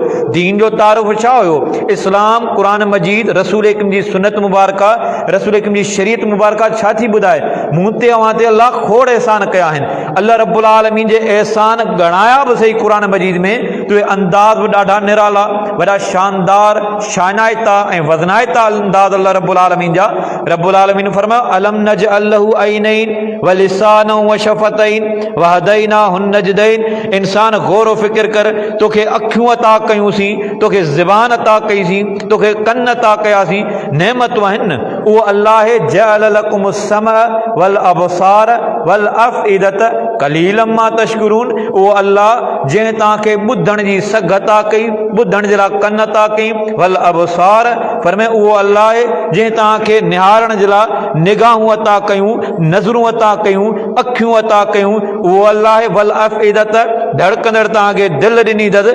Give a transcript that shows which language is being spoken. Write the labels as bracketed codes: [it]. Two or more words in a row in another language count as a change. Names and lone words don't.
[sd] दीन जो तारुफ़ छा हुयो, इस्लाम, क़ुरान मजीद, रसूल अकरम जी सुन्नत मुबारका, रसूल अकरम जी शरीयत मुबारका छा थी ॿुधाए। मूं ते अवां ते अल्लाह खोड़ एहसान कया आहिनि। अल्लाह रब्बुल आलमीन जे एहसान ॻणाया बि सही क़ुरान मजीद में, तो अंदाज़ बि ॾाढा निराला, वॾा शानदार, शानाइता ऐं वज़नाइता अंदाज़ अल्लाह रब्बुल आलमीन जा। रब्बुल आलमीन फरमायो, [ar] ألم نجعل له عينين ولسانا وشفتين وهديناه النجدين. [sd] इंसान गौर फ़िक्र कर, तोखे अखियूं अता कयूंसीं, तोखे ज़बान अता कईसीं, तोखे कन अता कयासीं, नेमतूं आहिनि। उहो अल्लाह [ar] جعل لكم السمع والأبصار والأفئدة قليلا ما تشكرون. [sd] उहो अल्लाह जंहिं तव्हांखे ॿुधण जी सघ अता कई, ॿुधण जे लाइ कन अता कई, [ar] والأبصار [sd] फरमाए उहो अल्लाह जंहिं तव्हांखे निहारण जे लाइ निगाहूं अता कयूं, नज़रूं अता कयूं, अखियूं अता कयूं, उहो अल्लाह [ar] والأفئدة [sd] धड़कंदड़ तव्हांखे दिलि ॾिनी अथसि।